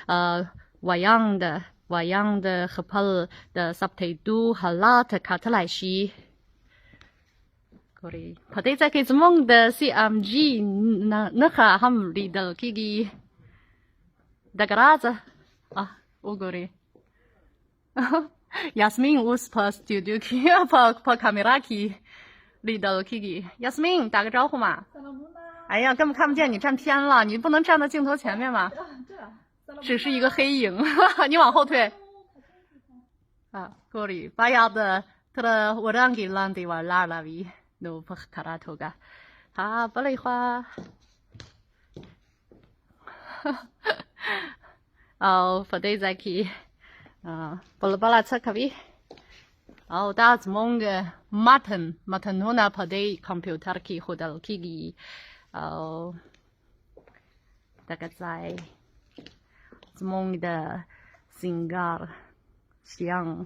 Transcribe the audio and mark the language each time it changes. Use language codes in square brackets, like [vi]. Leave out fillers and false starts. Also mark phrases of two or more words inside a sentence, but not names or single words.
[ps] ویاند خپل د ثبتېدو حالات کتلی شي ګورئ په دې ځای کې زموږ د CMG نښه هم لیدل کېږي دغه راز وګورئ یاسمین اوس په سټوډیو کې په کامیرا کې لیدل کېږي [zh] یاسمین 打个招呼嘛哎呀根本看不见你站偏了你不能站在镜头前面吗只是一个黑影你往后退 [ps] ګورئ باید تر وړاندې لاندې ولاړه وي نو په ښکاره توګه بلې خوا او په دې ځای کې بله څه کوي او دا زموږ متنونه په دې کمپیوټر کې ښودل کېږي او دغه ځای زموږ د سینګار شیان